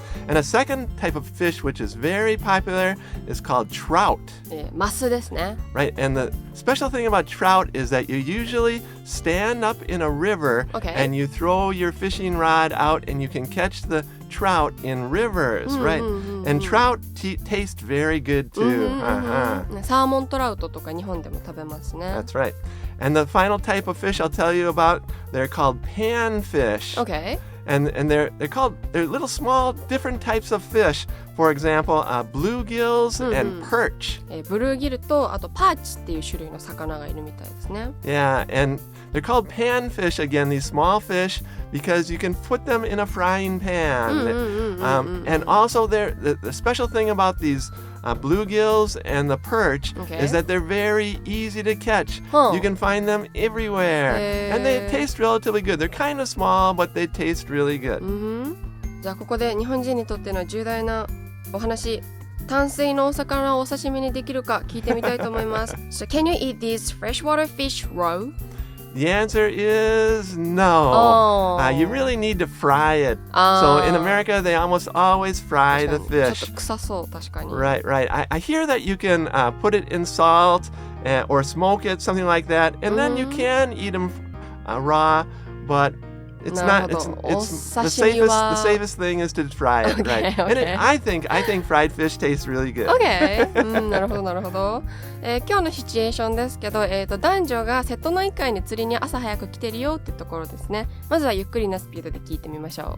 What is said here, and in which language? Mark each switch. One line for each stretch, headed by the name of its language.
English: And a second type of fish which is very popular is called trout.
Japanese: マスですね。
English: Right, and the special thing about trout is that you usually stand up in a river and you throw your fishing rod out and you can catch the trout in rivers, right? And trout taste very good too.
Japanese: サーモントラウトとか日本でも食べますね。
English: That's right. And the final type of fish I'll tell you about, they're called panfish. Okay. And they're little small different types of fish. For example, bluegills and perch.
Japanese: ブルーギルとあとパーチっていう種類の魚がいるみたいですね。
English: Yeah, and they're called panfish again, these small fish, because you can put them in a frying pan. And also the special thing about these bluegills and the perch is that they're very easy to catch. You can find them everywhere. And they taste relatively good. They're kind of small, but they taste really good.
Japanese: じゃあここで日本人にとっての重大なお話、淡水のお魚をお刺身にできるか聞いてみたいと思います。
English: So can you eat these freshwater fish raw? The answer is no. You really need to fry it. So in America, they almost always fry the fish.
Japanese: ちょっと臭そう、確かに。
English: Right. I hear that you can put it in salt or smoke it, something like that, and then you can eat them raw, but it's not. It's the safest thing is to fry it, right? And I think fried fish tastes really good.
Japanese: Okay. なるほどなるほど。今日のシチュエーションですけど、男女が瀬戸内海に釣りに朝早く来てるよってところですね。まずはゆっくりなスピードで聞いてみましょ